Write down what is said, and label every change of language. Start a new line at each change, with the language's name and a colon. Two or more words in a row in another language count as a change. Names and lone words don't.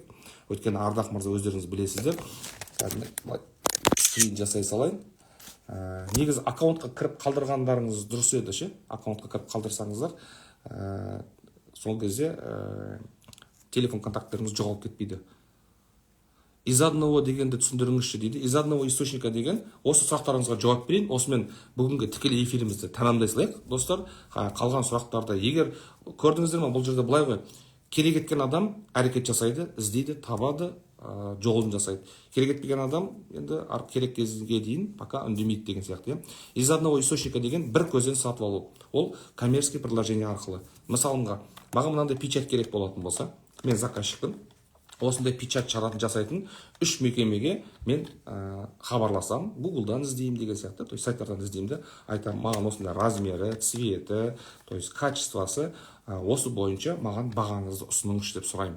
Kazakh: Өйткені Ардақ мырза өздеріңіз білесіздер. Скрин жасай салайын. Негізі аккаунтқа кіріп қалдырғандарыңыз дұрыс еді ше. Аккаунтқа кіріп қалдырсаңыздар, сол кезде телефон контакттеріңіз жоғалып кетпейді.
Russian: Из одного
Kazakh: дегенді түсіндіріңізші дейді.
Russian: Из одного источника
Kazakh: деген, осы сұрақтарыңызға жауап берейін. Осымен бүгінгі тікелей эфирімізді тәмамдай салайық. Достар, қалған сұрақтарды егер көрдіңіздер ме, бұл жерде былай ғой. Керек еткен адам әрекет жасайды, іздейді, табады, жолын жасайды. Керек етпеген адам енді керек кезге дейін пока үндемейді деген сияқты.
Russian: Из одного источника
Kazakh: деген бір көзден сатып алу. Ол
Russian: коммерческий предложение
Kazakh: арқылы. Мысалға, маған мынандай печать керек болатын болса, мен заказчикпін. Осындай печать жасайтын 3 мекемеге мен хабарласам, Google-дан іздеймін деген сияқты,
Russian: то есть
Kazakh: сайттардан іздеймін де, айтам, маған осындай размері, цветі,
Russian: то есть
Kazakh: качествосы, осы бойынша маған бағаңызды ұсыныңызшы деп сұраймын.